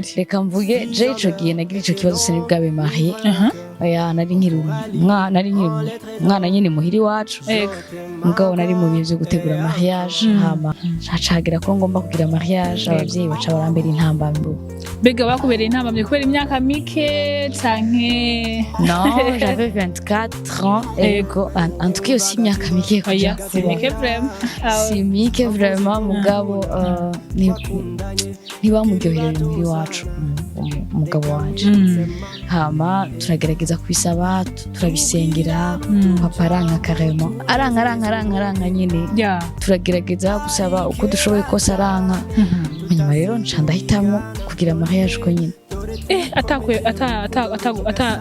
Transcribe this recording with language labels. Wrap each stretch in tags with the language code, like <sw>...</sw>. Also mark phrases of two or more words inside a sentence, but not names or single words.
<rn>reka mvuge je ico gihe nagira ico kibazo sinari bwabe marié oya nari nkiri umwana nyene muhiri wacu mugabo nari mu bihe vyo gutegura mariage hama hacagira ko ngomba kugira mariage abavyeyi baca barambera intambamyi bega bakubereye intambamyi kubera imyaka mike canke</rn> <fr>non j'avais 24 ans en tout cas aussi</fr> <rn>imyaka mike</rn> <fr>oya c'est mike vraiment</fr> <rn>c'est mike vraiment mugabo ntibamuryoherera muhiri wacu umugabo wanje hama turagerageza kubisaba turabisengera papa aranka carrément aranka nyine turagerageza gusaba uko dushoboye kose aranka nyuma rero nca ndahitamwo kugira mariage ko nyine</rn>